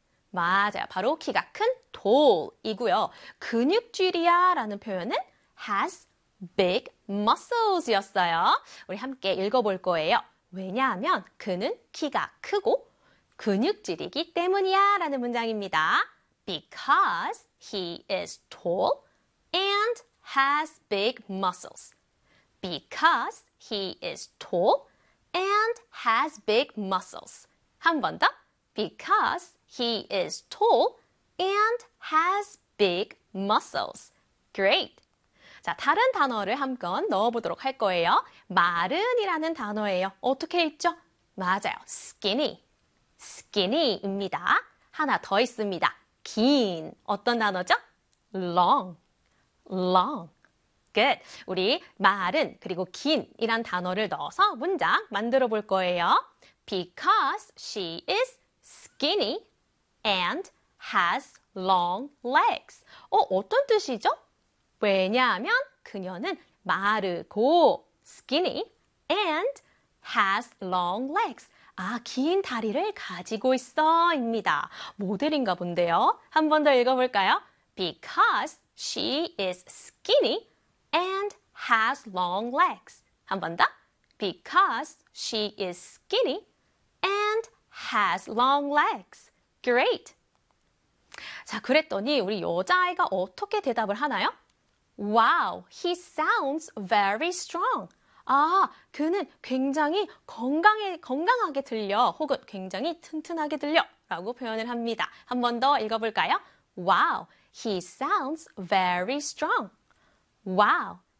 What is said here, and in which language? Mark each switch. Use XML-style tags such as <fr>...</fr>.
<ko>맞아요. 바로 키가 큰 tall이고요. 근육질이야라는 표현은 has big muscles였어요. 우리 함께 읽어볼 거예요. 왜냐하면 그는 키가 크고 근육질이기 때문이야라는 문장입니다.</ko> <en>Because he is tall and has big muscles. Because he is tall and has big muscles.</en> <ko>한번 더.</ko> <en>Because he is tall and has big muscles. Great.</en> <ko>자, 다른 단어를 한번 넣어보도록 할 거예요. 마른이라는 단어예요. 어떻게 읽죠? 맞아요. Skinny. Skinny입니다. 하나 더 있습니다. 긴. 어떤 단어죠?</ko> <en>Long. Long. Good.</en> <ko>우리 마른 그리고 긴이란 단어를 넣어서 문장 만들어 볼 거예요.</ko> <en>Because she is skinny and has long legs.</en> <ko>어떤 뜻이죠? 왜냐하면 그녀는 마르고</ko> <en>skinny and has long legs.</en> <ko>아, 긴 다리를 가지고 있어입니다. 모델인가 본데요. 한번더 읽어볼까요?</ko> <en>Because she is skinny and has long legs.</en> <ko>한번 더.</ko> <en>Because she is skinny and has long legs. Great.</en> <ko>자, 그랬더니 우리 여자아이가 어떻게 대답을 하나요?</ko> <en>Wow, he sounds very strong.</en> <ko>아, 그는 굉장히 건강하게 들려. 혹은 굉장히 튼튼하게 들려. 라고 표현을 합니다. 한번더 읽어볼까요?</ko> <en>Wow, he sounds very strong. Wow.</en>